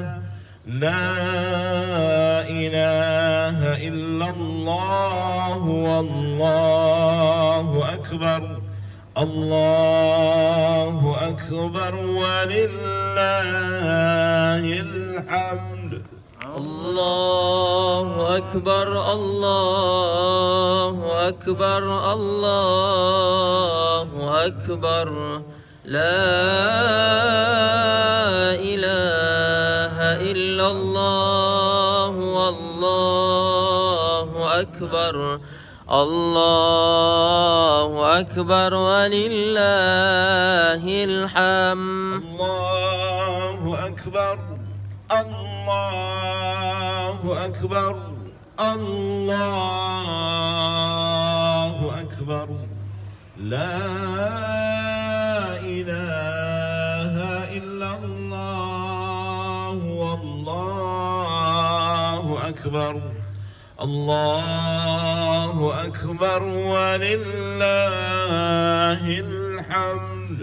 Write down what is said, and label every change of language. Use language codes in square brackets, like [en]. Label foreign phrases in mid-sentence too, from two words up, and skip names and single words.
[ar] لا إله إلا الله والله أكبر. الله أكبر ولله الحمد. الله أكبر، الله أكبر، الله أكبر. لا إله إلا الله، الله أكبر، الله أكبر، ولله الحمد. الله أكبر، الله أكبر، الله أكبر. لا إله إلا الله، والله أكبر. الله أكبر ولله الحمد.